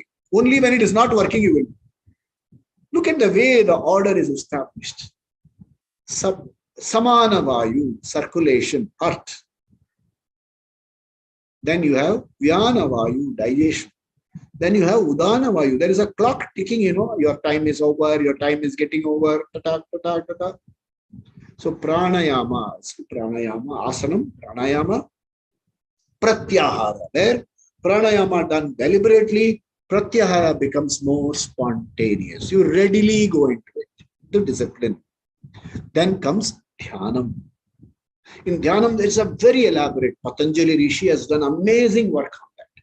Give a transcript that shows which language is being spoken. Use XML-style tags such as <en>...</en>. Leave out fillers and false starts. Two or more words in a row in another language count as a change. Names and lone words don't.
<en>Only when it is not working, you will. Look at the way the order is established.</en> <sa>Samana vayu,</sa> <en>circulation, heart. Then you have</en> <sa>Vyana vayu,</sa> <en>digestion. Then you have</en> <sa>Udana vayu.</sa> <en>There is a clock ticking, your time is over, your time is getting over. Ta-ta, ta-ta, ta-ta. So</en> <sa>pranayama, asanam, pranayama,</sa> <en>pratyahara. There, pranayama done deliberately, pratyahara becomes more spontaneous. You readily go into it, the discipline. Then comes dhyanam. In dhyanam, there is a very elaborate, Patanjali Rishi has done amazing work on that.</en>